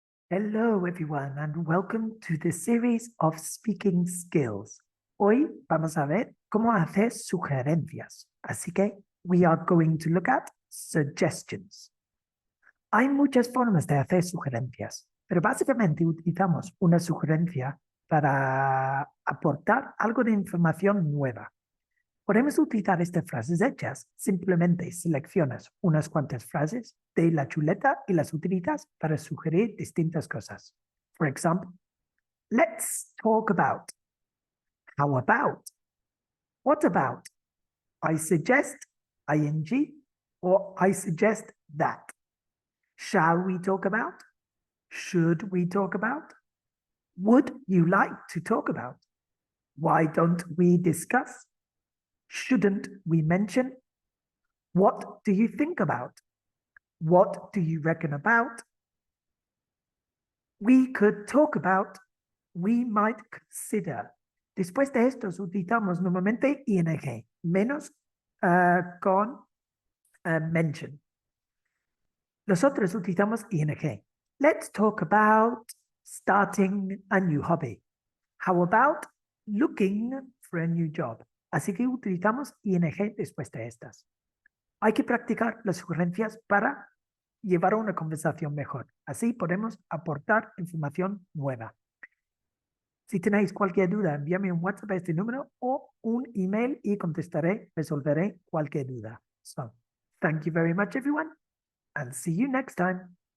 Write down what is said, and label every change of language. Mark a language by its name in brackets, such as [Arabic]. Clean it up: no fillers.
[English] Hello everyone and welcome to the series of speaking skills. [Spanish] Hoy vamos a ver cómo hacer sugerencias. Así que [English] we are going to look at suggestions. [Spanish] Hay muchas formas de hacer sugerencias, pero básicamente utilizamos una sugerencia para aportar algo de información nueva. Podemos utilizar estas frases hechas. Simplemente seleccionas unas cuantas frases de la chuleta y las utilizas para sugerir distintas cosas. [English] For example, let's talk about. How about? What about? I suggest, ing, or I suggest that. Shall we talk about? Should we talk about? Would you like to talk about? Why don't we discuss? Shouldn't we mention? What do you think about? What do you reckon about? We could talk about. We might consider. [Spanish] Después de estos utilizamos normalmente ing, menos con mention. Los otros utilizamos ing. [English] Let's talk about starting a new hobby. How about looking for a new job? [Spanish] Así que utilizamos ing después de estas. Hay que practicar las sugerencias para llevar una conversación mejor. Así podemos aportar información nueva. Si tenéis cualquier duda, envíame un WhatsApp a este número o un email y resolveré cualquier duda. [English] So, thank you very much everyone and see you next time.